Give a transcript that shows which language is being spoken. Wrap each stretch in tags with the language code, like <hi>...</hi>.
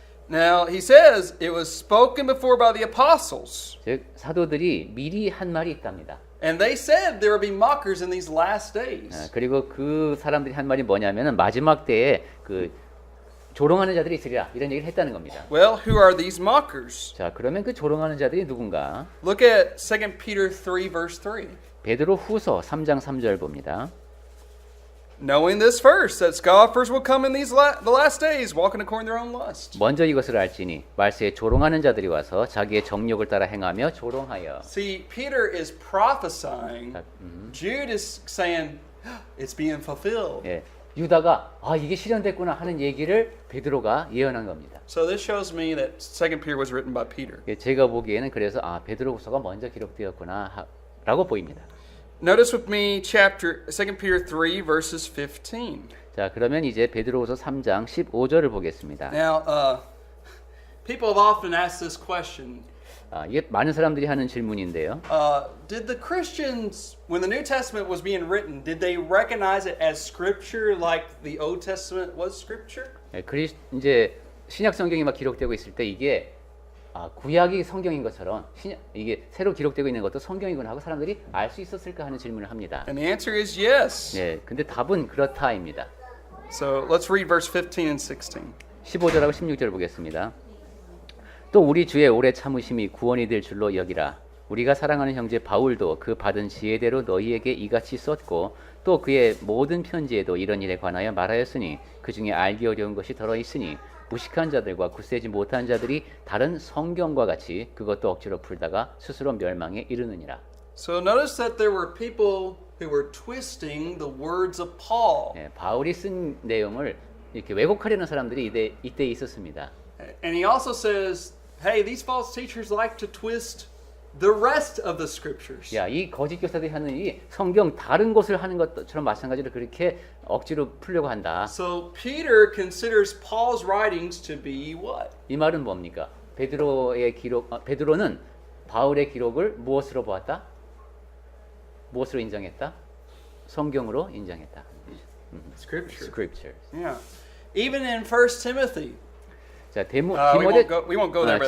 <en>Now, he says it was spoken before by the apostles.</en> <ko>즉 사도들이 미리 한 말이 있답니다.</ko> <en>And they said there would be mockers in these last days.</en> <ko>그리고 그 사람들이 한 말이 뭐냐면은 마지막 때에 그 조롱하는 자들이 있으리라 이런 얘기를 했다는 겁니다.</ko> <en>Well, who are these mockers?</en> <ko>자, 그러면 그 조롱하는 자들이 누군가?</ko> <en>Look at 2 Peter 3 verse 3.</en> <ko>베드로 후서 3장 3절 봅니다.</ko> <en>Knowing this first, that scoffers will come in the last days, walking according to their own lust.</en> <ko>먼저 이것을 알지니 말세에 조롱하는 자들이 와서 자기의 정욕을 따라 행하며 조롱하여.</ko> <en>See, Peter is prophesying. Jude is saying it's being fulfilled.</en> <ko>예, 유다가 이게 실현됐구나 하는 얘기를 베드로가 예언한 겁니다.</ko> <en>So this shows me that 2 Peter was written by Peter.</en> <ko>예, 제가 보기에는 그래서 베드로후서가 먼저 기록되었구나라고 보입니다.</ko> <en>Notice with me 2 Peter 3 verses 15.</en> <ko>자, 그러면 이제 베드로후서 3장 15절을 보겠습니다.</ko> <en>Now, people have often asked this question.</en> <ko>이게 많은 사람들이 하는 질문인데요.</ko> <en>Did the Christians, when the New Testament was being written, did they recognize it as Scripture like the Old Testament was Scripture?</en> <ko>예, 이제 신약 성경이 막 기록되고 있을 때 이게 구약이 성경인 것처럼 이게 새로 기록되고 있는 것도 성경이구나 하고 사람들이 알 수 있었을까 하는 질문을 합니다.</ko> <en>And the answer is yes.</en> <ko>네, 근데 답은 그렇다입니다.</ko> <en>So let's read verse 15 and 16.</en> <ko>15절하고 16절 보겠습니다. 또 우리 주의 오래 참으심이 구원이 될 줄로 여기라. 우리가 사랑하는 형제 바울도 그 받은 지혜대로 너희에게 이같이 썼고 또 그의 모든 편지에도 이런 일에 관하여 말하였으니 그 중에 알기 어려운 것이 더러 있으니 무식한 자들과 굳세지 못한 자들이 다른 성경과 같이 그것도 억지로 풀다가 스스로 멸망에 이르느니라.</ko> <en>So notice that there were people who were twisting the words of Paul.</en> <ko>네, 바울이 쓴 내용을 이렇게 왜곡하려는 사람들이 이때 있었습니다.</ko> <en>And he also says, hey, these false teachers like to twist the rest of the scriptures.</en> <ko>야, 이 거짓 교사들이 하는 일이 성경 다른 것을 하는 것처럼 마찬가지로 그렇게 억지로 풀려고 한다.</ko> <en>So Peter considers Paul's writings to be what?</en> <ko>이 말은 뭡니까? 베드로는 바울의 기록을 무엇으로 보았다? 무엇으로 인정했다? 성경으로 인정했다.</ko> <en>Scripture. Scriptures. Yeah. Even in 1 Timothy.</en> <ko>자,</ko> <en>we won't go there. But,</en>